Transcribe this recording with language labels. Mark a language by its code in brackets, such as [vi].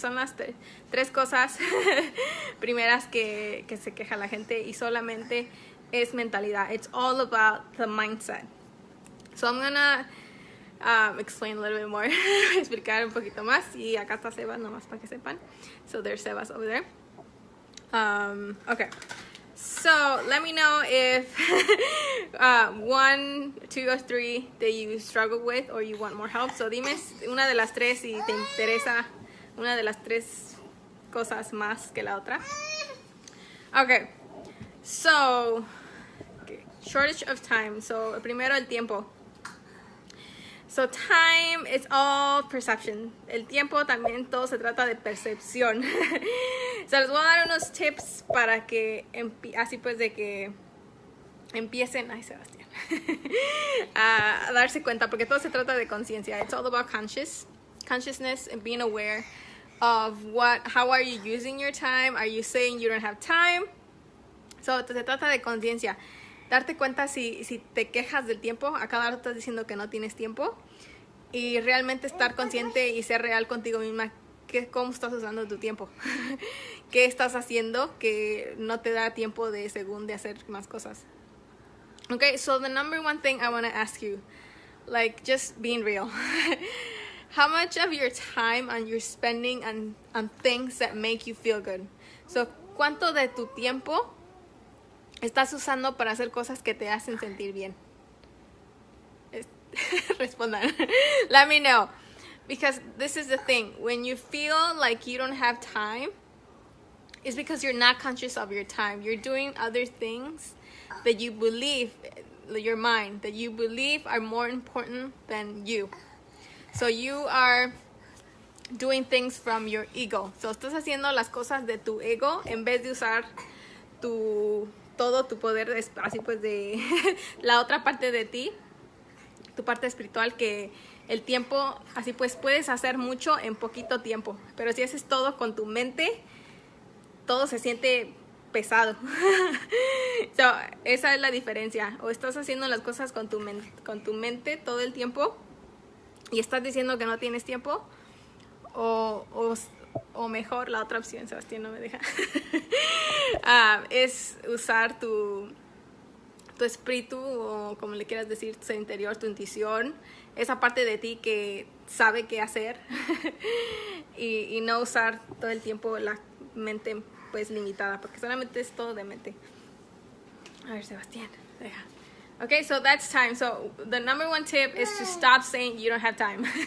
[es] Son las tres cosas primeras que se queja la gente y solamente es mentalidad. [en] It's all about the mindset. So I'm gonna explain a little bit more. [es] Explicar un poquito más. Y acá está Sebas, nomás para que sepan. [en] So there's Sebas over there. Okay. So let me know if 1, 2, or 3 that you struggle with or you want more help. [es] So dime una de las tres si te interesa una de las tres cosas más que la otra. [en] Okay. So, shortage of time. [es] So, primero el tiempo. [en] So, time is all perception. [es] El tiempo también todo se trata de percepción. So, les voy a dar unos tips para que, así pues de que empiecen, ay Sebastián, a darse cuenta, porque todo se trata de conciencia. [en] It's all about consciousness and being aware of how are you using your time. Are you saying you don't have time? [es] So, se trata de conciencia. Darte cuenta si te quejas del tiempo, a cada rato estás diciendo que no tienes tiempo. Y realmente estar consciente y ser real contigo misma. ¿Cómo estás usando tu tiempo? ¿Qué estás haciendo que no te da tiempo de hacer más cosas? [en] Okay, so the number one thing I want to ask you, like just being real. How much of your time are you spending on things that make you feel good? [es] So, ¿cuánto de tu tiempo estás usando para hacer cosas que te hacen sentir bien? Respondan. [en] Let me know. Because this is the thing. When you feel like you don't have time, it's because you're not conscious of your time. You're doing other things that you believe, your mind, that you believe are more important than you. So you are doing things from your ego. [es] So estás haciendo las cosas de tu ego en vez de usar todo tu poder, así pues de la otra parte de ti, tu parte espiritual, que el tiempo, así pues puedes hacer mucho en poquito tiempo, pero si haces todo con tu mente, todo se siente pesado. So, esa es la diferencia. O estás haciendo las cosas con tu mente todo el tiempo y estás diciendo que no tienes tiempo, o mejor, la otra opción, Sebastián no me deja, es usar tu espíritu, o como le quieras decir, tu interior, tu intuición, esa parte de ti que sabe qué hacer, y no usar todo el tiempo la mente pues limitada, porque solamente es todo de mente. A ver, Sebastián, deja. [en] Okay, so that's time. So the number one tip is to stop saying you don't have time.